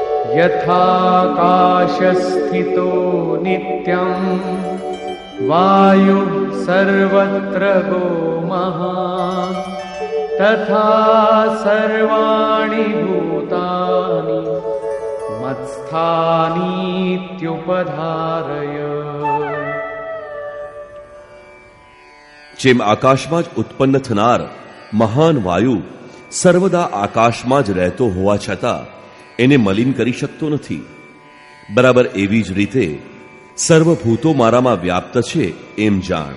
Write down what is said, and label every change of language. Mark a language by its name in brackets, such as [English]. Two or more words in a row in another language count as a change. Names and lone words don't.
[Sanskrit] यथाकाशस्थितो नित्यं वायुः सर्वत्र गोमहान् तथा सर्वाणि भूतानि मत्स्थानीत्युपधारय। [Gujarati] જેમ આકાશમાં જ ઉત્પન્ન થનાર મહાન વાયુ સર્વદા આકાશમાં જ રહેતો હોવા છતાં એને મલિન કરી શકતો નથી, બરાબર એવી જ રીતે સર્વભૂતો મારામાં વ્યાપ્ત છે એમ જાણ.